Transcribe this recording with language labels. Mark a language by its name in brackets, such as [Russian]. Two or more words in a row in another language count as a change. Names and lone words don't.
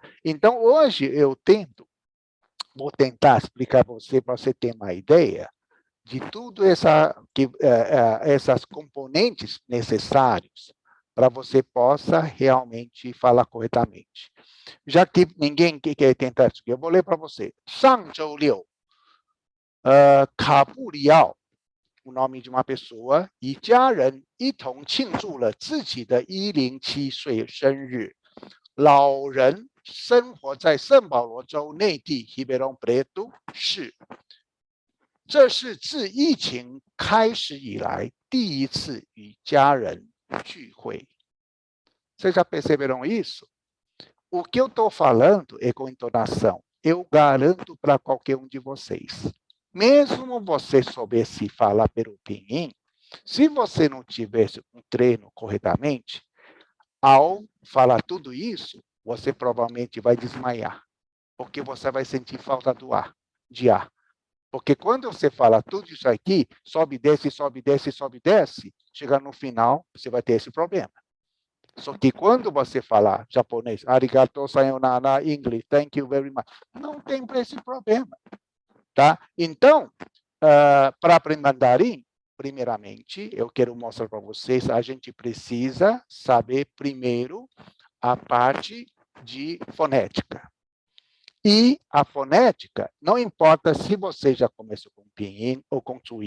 [Portuguese] Então, hoje vou tentar explicar para você ter uma ideia de tudo essas componentes necessários para você possa realmente falar corretamente. Já que ninguém quer tentar isso, eu vou ler para você. [Chinese] 上周六, 卡布里奥, [Portuguese] o nome de uma pessoa, [Chinese] 与家人一同庆祝了自己的107岁生日。老人生活在圣保罗州内地 Ribeirão Preto 市。这是自疫情开始以来第一次与家人聚会。 [Portuguese] Vocês já perceberam isso? O que eu estou falando é com entonação. Eu garanto para qualquer um de vocês. Mesmo você soubesse falar pelo pinyin, se você não tivesse um treino corretamente, ao falar tudo isso, você provavelmente vai desmaiar, porque você vai sentir falta de ar. Porque quando você fala tudo isso aqui, sobe, desce, sobe, desce, sobe, desce, chega no final, você vai ter esse problema. Só que quando você falar japonês, [Japanese] ありがとう さよなら, [Portuguese] inglês, [English] thank you very much, [Portuguese] não tem esse problema. Tá? Então, para aprender mandarim, primeiramente, eu quero mostrar para vocês, a gente precisa saber primeiro a parte de fonética. E a fonética, não importa se você já começou com pinyin ou com suin.